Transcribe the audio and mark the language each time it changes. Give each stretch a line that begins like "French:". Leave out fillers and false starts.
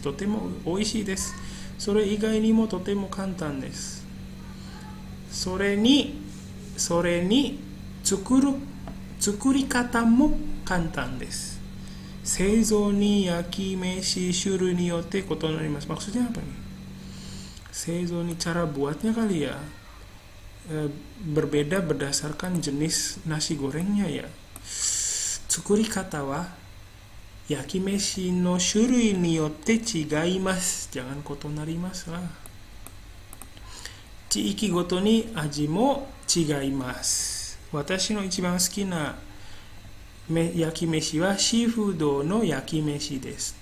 Japanese: とても美味しいです。それ以外にもとても簡単です。それに作り方も簡単です。製造に焼き飯種類によって異なります。
Indonesian: Maksudnya apa nih?
Japanese: 製造に
Indonesian: cara buatnya kali ya, berbeda berdasarkan jenis nasi gorengnya ya.
Japanese: 作り方は焼き飯の種類によって違います。
Indonesian: jangan
Japanese: 異なります
Indonesian: 啦。
Japanese: 地域ごとに味も違います。私の一番好きな焼き飯はシーフードの焼き飯です。